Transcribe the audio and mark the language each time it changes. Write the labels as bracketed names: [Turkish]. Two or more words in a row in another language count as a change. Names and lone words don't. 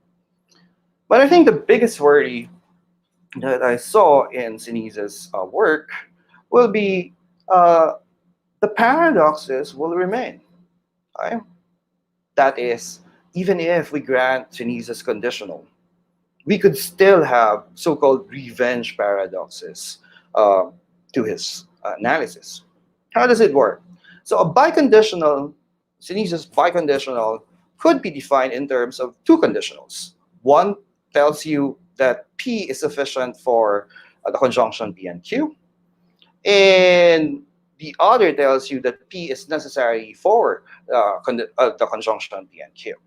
[English] But I think the biggest worry that I saw in Ceniza's work will be the paradoxes will remain. Right? That is, even if we grant Ceniza's conditional, we could still have so-called revenge paradoxes to his analysis. How does it work? So a biconditional, Ceniza's biconditional could be defined in terms of two conditionals. One tells you that P is sufficient for the conjunction P and Q, and the other tells you that P is necessary for the conjunction P and Q.